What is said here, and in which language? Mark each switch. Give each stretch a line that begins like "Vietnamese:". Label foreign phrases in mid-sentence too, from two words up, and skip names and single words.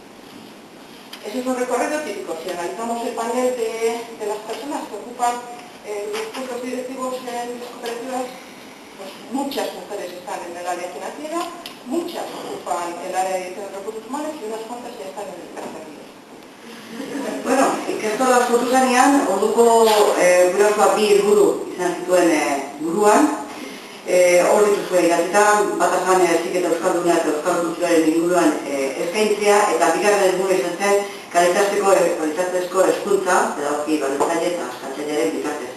Spanish: Ese es un recorrido típico. Si analizamos el panel de las personas que ocupan los puestos directivos en las cooperativas, pues muchas mujeres están en el área financiera, muchas ocupan el área de dirección de recursos humanos y unas cuantas ya están en el territorio.
Basque: Bueno, ikastola sortu zanean, orduko gurasoak bi helburu izan zituen buruan. Hor dituzue idatzita, batazan heziketa euskalduna eta euskal kulturaren inguruan eskaintzea, eta bigarren helburua izan zen kalitatezko hezkuntza, pedagogiki baldintzaile eta eskatzailearen bitartez.